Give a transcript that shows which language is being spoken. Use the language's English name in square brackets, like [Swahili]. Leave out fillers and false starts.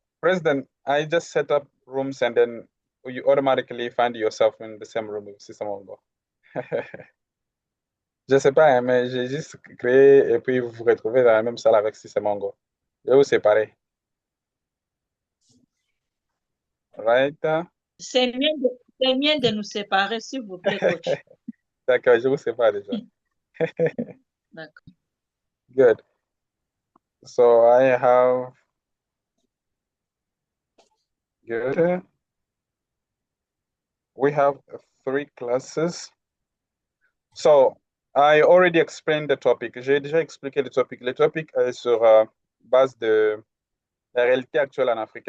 [English] President, I just set up rooms and then you automatically find yourself in the same room with System Ongo. [French] Je sais pas, hein, mais j'ai juste créé et puis vous vous retrouvez dans la même salle avec System Ongo. Je vais vous séparer. [English] Right? [French] C'est mieux de nous séparer, s'il vous plaît, coach. D'accord, je vous sépare déjà. D'accord. [English] Good. So I have good. We have three classes. So I already explained the topic. [French] J'ai déjà expliqué le topic. Le topic est sur base de la réalité actuelle en Afrique.